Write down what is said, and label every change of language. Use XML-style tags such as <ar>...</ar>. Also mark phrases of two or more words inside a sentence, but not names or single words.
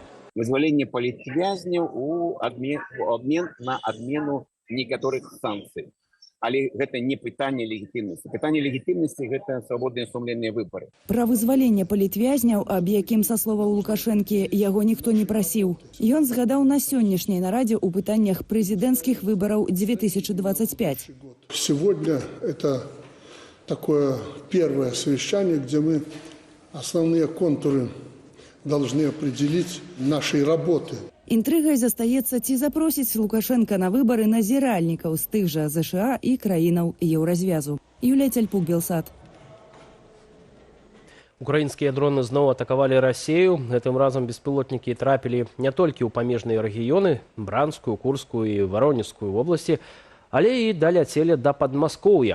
<be>вызваленне палітвязняў у абмен на адмену некаторых санкцый. Але гэта не пытанне легітымнасці. Пытанне легітымнасці – гэта свабодныя сумленныя выбары. Пра вызваленне палітвязняў, аб якім, са словаў Лукашэнкі, яго ніхто не прасіў. Ён згадаў на сённяшняй нарадзе ў пытаннях прэзідэнцкіх выбараў 2025.</be> <ru>Сегодня это такое первое совещание, где мы основные контуры должны определить нашей работы.</ru> <be>Інтрыгай застаецца, ці запросіць Лукашенка на выбары назіральнікаў з тых жа ЗША і краінаў Еўразвязу. Юлія Цяльпук, Белсат. Украінскія дроны зноў атакавалі Расею. Гэтым разам беспілотнікі трапілі не толькі ў памежныя рэгіёны, Бранскую, Курскую і Варонежскую вобласці, але і даляцелі да Падмаскоўя.</be>